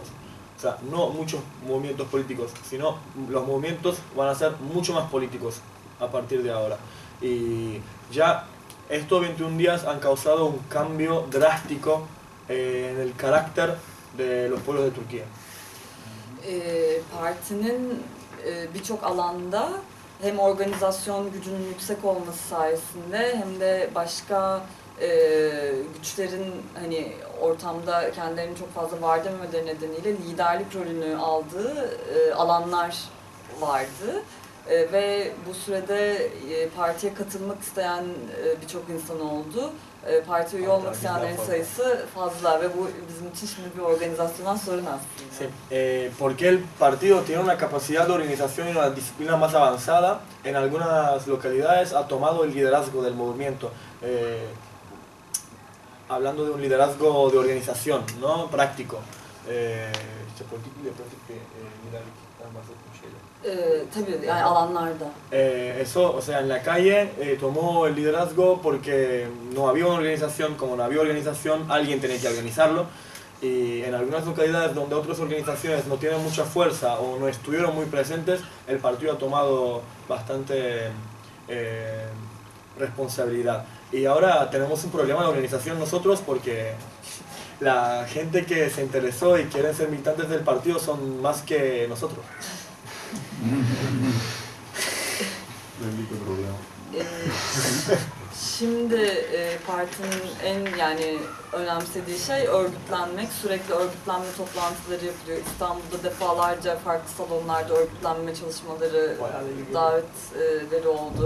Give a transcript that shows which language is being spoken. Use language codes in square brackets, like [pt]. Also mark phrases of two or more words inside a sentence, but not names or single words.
[es] O sea, no muchos movimientos políticos, sino los movimientos van a ser mucho más políticos a partir de ahora. Y ya estos 21 días han causado un cambio drástico en el carácter de los pueblos de Turquía. [tr] Partinin birçok alanda hem organizasyon gücünün yüksek olması sayesinde hem de başka güçlerin hani ortamda kendilerini çok fazla var dememeleri nedeniyle liderlik rolünü aldığı alanlar vardı. Ve bu sürede partiye katılmak isteyen birçok insan oldu. Partiye üye olmak isteyenlerin sayısı fazla ve bu bizim için şimdi bir organizasyonel sorun aslında. [es] Sí. Porque el partido tiene una capacidad de organización y una disciplina más avanzada, en algunas localidades ha tomado el liderazgo del movimiento. Hablando de un liderazgo de organización, ¿no? Práctico. [tr] Tabii yani alanlarda. [es] Eso, o sea, en la calle tomó el liderazgo porque no había una organización, como no había organización, alguien tenía que organizarlo. Y en algunas localidades donde otras organizaciones no tienen mucha fuerza o no estuvieron muy presentes, el partido ha tomado bastante responsabilidad. Y ahora tenemos un problema de organización nosotros porque la gente que se interesó y quieren ser militantes del partido son más que nosotros. [tr] Şimdi partinin en yani önemsediği şey örgütlenmek, sürekli örgütlenme toplantıları yapılıyor. İstanbul'da defalarca farklı salonlarda örgütlenme çalışmaları, davetleri oldu.